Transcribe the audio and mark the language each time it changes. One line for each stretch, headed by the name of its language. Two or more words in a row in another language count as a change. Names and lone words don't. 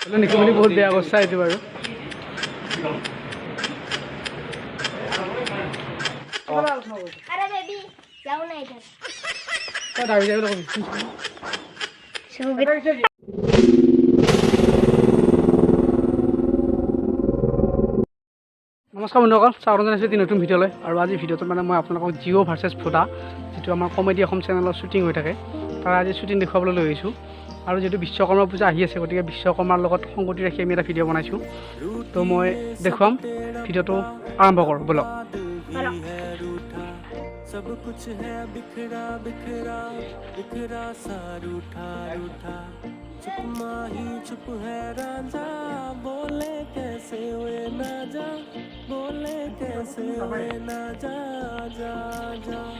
Assamese: নিকিমনি বহুত বেয়া অৱস্থা এইটো বাৰু
Hindi: अरे बेबी जाओ ना इधर
Assamese: দাবি যাবি লগবি নমস্কাৰ বন্ধুসকল স্বাগতম জনাইছোঁ এটি নতুন ভিডিঅ'লৈ আৰু আজি ভিডিঅ'টোত মানে মই আপোনালোকক জিঅ' ভাৰ্চেছ ফুটা যিটো আমাৰ কমেডি অসম চেনেলত শ্বুটিং হৈ থাকে তাৰ আজি শ্বুটিং দেখুৱাবলৈ লৈ আহিছোঁ আৰু যিহেতু বিশ্বকৰ্মা পূজা আহি আছে গতিকে বিশ্বকৰ্মাৰ লগত সংগতি ৰাখি আমি এটা ভিডিঅ' বনাইছোঁ তো মই দেখুৱাম ভিডিঅ'টো আৰম্ভ কৰোঁ ব'লক
Hindi: सब कुछ है बिखरा बिखरा बिखरा सा रूठा रूठा चुप माही चुप है राजा बोले कैसे वे ना जा बोले कैसे वे ना जा जा जा